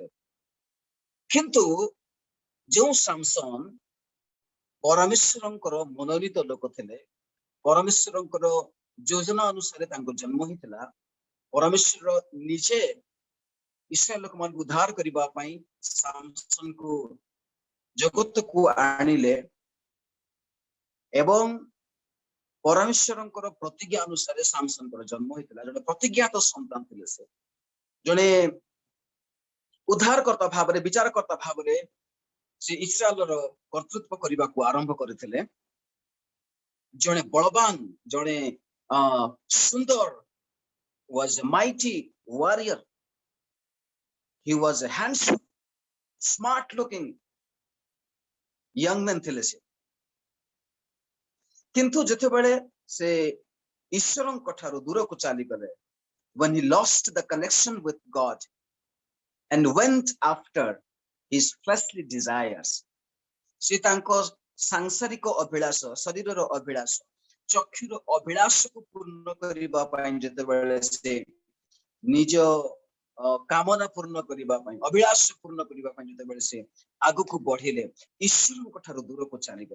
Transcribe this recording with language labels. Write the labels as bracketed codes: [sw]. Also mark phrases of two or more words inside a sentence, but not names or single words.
[or] କିନ୍ତୁ ଯେଉଁ ସାମସନ ପରମେଶ୍ୱରଙ୍କର ମନୋନୀତ ଲୋକ ଥିଲେ, ପରମେଶ୍ୱରଙ୍କର ଯୋଜନା ଅନୁସାରେ ତାଙ୍କ ଜନ୍ମ ହେଇଥିଲା, ପରମେଶ୍ୱର ନିଜେ ଇସ୍ରାଏଲ ଲୋକମାନଙ୍କୁ ଉଦ୍ଧାର କରିବା ପାଇଁ ସାମସନକୁ ଜଗତକୁ ଆଣିଲେ ଏବଂ ପରମେଶ୍ୱରଙ୍କର ପ୍ରତିଜ୍ଞା ଅନୁସାରେ ସାମସନଙ୍କର ଜନ୍ମ ହେଇଥିଲା। ଜଣେ ପ୍ରତିଜ୍ଞାତ ସନ୍ତାନ ଥିଲେ। ସେ ଜଣେ ଉଦ୍ଧାରକର୍ତ୍ତା ଭାବରେ, ବିଚାରକର୍ତ୍ତା ଭାବରେ ସେ ଇସ୍ରାଏଲର କର୍ତ୍ତୃତ୍ୱ କରିବାକୁ ଆରମ୍ଭ କରିଥିଲେ। ଜଣେ ବଳବାନ, ଜଣେ ସୁନ୍ଦର, [en] was a mighty warrior. He was a handsome, smart looking young man [or] ଥିଲେ ସେ। କିନ୍ତୁ ଯେତେବେଳେ ସେ ଈଶ୍ୱରଙ୍କ ଠାରୁ ଦୂରକୁ ଚାଲିଗଲେ, [en] when he lost the connection with God and went after his fleshly desires, [or] ସେ ତାଙ୍କ ସାଂସାରିକ ଅଭିଳାଷ, ଶରୀରର ଅଭିଳାଷ, ଚକ୍ଷୁର ଅଭିଳାଷକୁ ପୂର୍ଣ୍ଣ କରିବା ପାଇଁ ଯେତେବେଳେ ସେ ନିଜ କାମନା ପୂର୍ଣ୍ଣ କରିବା ପାଇଁ, ଅଭିଳାଷ ପୂର୍ଣ୍ଣ କରିବା ପାଇଁ ଯେତେବେଳେ ସେ ଆଗକୁ ବଢିଲେ, ଈଶ୍ୱରଙ୍କ ଠାରୁ ଦୂରକୁ ଚାଲିଗଲେ।